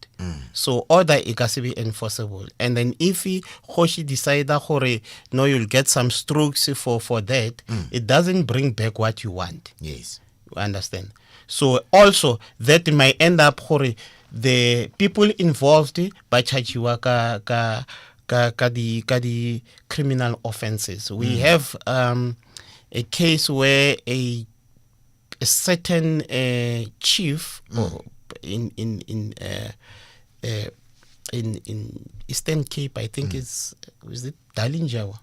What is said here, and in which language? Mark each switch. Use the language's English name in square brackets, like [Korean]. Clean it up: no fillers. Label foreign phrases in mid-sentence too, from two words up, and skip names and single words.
[English] So order it has to be enforceable. And then if Hoshi decide that no, you'll get some strokes for that, it doesn't bring back what you want. Yes. You understand? So also that might end up the people involved by [Tswana] chargiwa ka di [English] criminal offenses. We have a case where a certain chief in Eastern Cape, I think is it Dalinjawa?